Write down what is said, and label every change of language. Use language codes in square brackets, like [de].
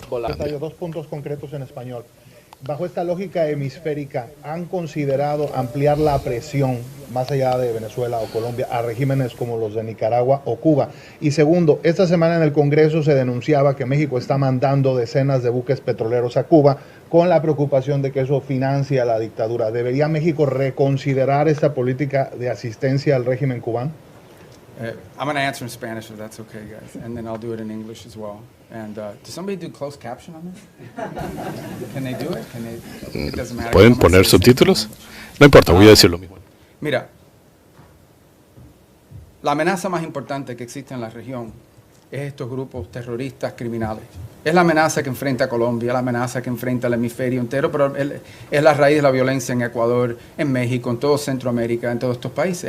[es] Secretario, dos puntos concretos en español. Bajo esta lógica hemisférica, ¿han considerado ampliar la presión más allá de Venezuela o Colombia a regímenes como los de Nicaragua o Cuba? Y segundo, esta semana en el Congreso se denunciaba que México está mandando decenas de buques petroleros a Cuba con la preocupación de que eso financia la dictadura. ¿Debería México reconsiderar esta política de asistencia al régimen cubano? [en] I'm going to answer in Spanish if that's okay, guys, and then I'll do it in English as well. And does somebody do closed caption on this? Can they do it? Can they? It doesn't matter. [es] ¿Pueden [en] I'm gonna [es] poner [en] say the same [es] subtítulos? [en] thing. [es] No importa, voy a decir lo mismo. Mira, la amenaza más importante que existe en la región es estos grupos terroristas criminales. Es la amenaza que enfrenta Colombia, la amenaza que enfrenta el hemisferio entero, pero es la raíz de la violencia en Ecuador, en México, en todo Centroamérica, en todos estos países.